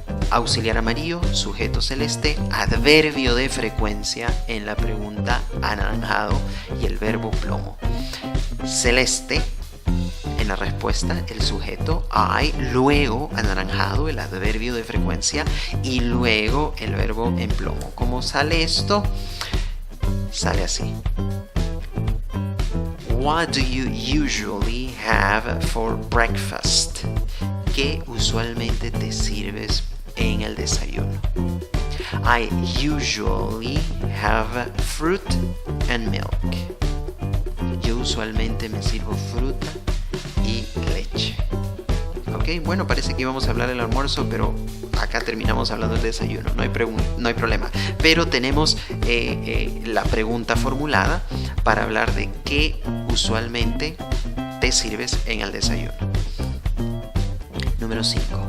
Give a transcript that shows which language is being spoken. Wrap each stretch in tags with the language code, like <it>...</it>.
<es>Auxiliar amarillo, sujeto celeste, adverbio de frecuencia en la pregunta anaranjado y el verbo plomo. Celeste en la respuesta, el sujeto I, luego anaranjado, el adverbio de frecuencia, y luego el verbo en plomo. ¿Cómo sale esto? Sale así.</es> <en>What do you usually have for breakfast?</en> <es>¿Qué usualmente te sirves en el desayuno?</es> <en>I usually have fruit and milk.</en> <es>Yo usualmente me sirvo fruta y leche. Ok, bueno, parece que íbamos a hablar del almuerzo, pero acá terminamos hablando del desayuno. No hay problema. Pero tenemos la pregunta formulada para hablar de qué usualmente te sirves en el desayuno. Número 5.</es>